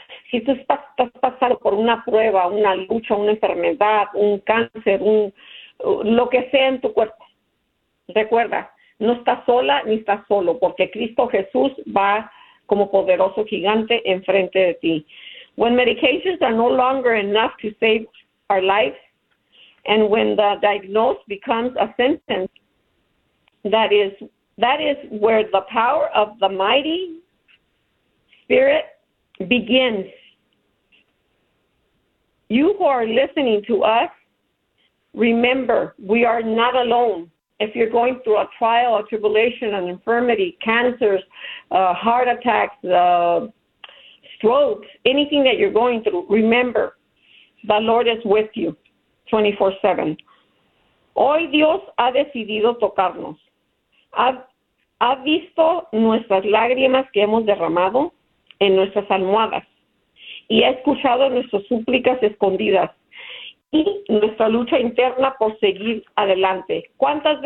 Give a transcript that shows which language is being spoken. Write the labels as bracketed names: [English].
[Spanish] Si tú estás pasando por una prueba, una lucha, una enfermedad, un cáncer, lo que sea en tu cuerpo, recuerda, no estás sola ni estás solo, porque Cristo Jesús va como poderoso gigante enfrente de ti. [English] When medications are no longer enough to save our lives, and when the diagnosis becomes a sentence, that is where the power of the mighty Spirit begins. You who are listening to us, remember, we are not alone. If you're going through a trial, a tribulation, an infirmity, cancers, heart attacks, strokes, anything that you're going through, remember, the Lord is with you 24/7. [Spanish] Hoy Dios ha decidido tocarnos. Ha visto nuestras lágrimas que hemos derramado en nuestras almohadas y ha escuchado nuestras súplicas escondidas y nuestra lucha interna por seguir adelante. ¿Cuántas veces?